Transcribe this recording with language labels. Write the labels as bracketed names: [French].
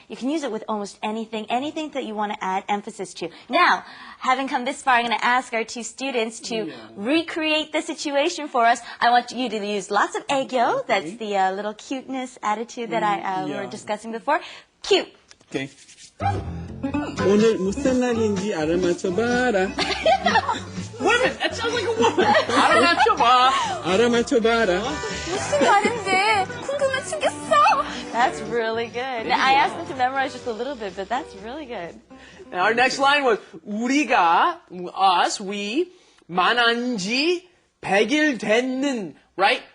[English] You can use it with almost anything that you want to add emphasis to. Now, having come this far, I'm going to ask our two students to recreate the situation for us. I want you to use lots of 애교. That's the little cuteness attitude that we were discussing before. Cute. Okay. [Korean] 오늘 무슨 날인지 알아맞혀봐라. [English] Women! That sounds like a woman! [Korean] 알아맞혀봐. 알아맞혀봐라. 무슨 말인데? 궁금해 죽겠어. [English] That's really good. Now, I asked them to memorize just a little bit, but that's really good. And our next line was 우리가, us, we, [Korean] 만난 지 100일 됐는, [English] right?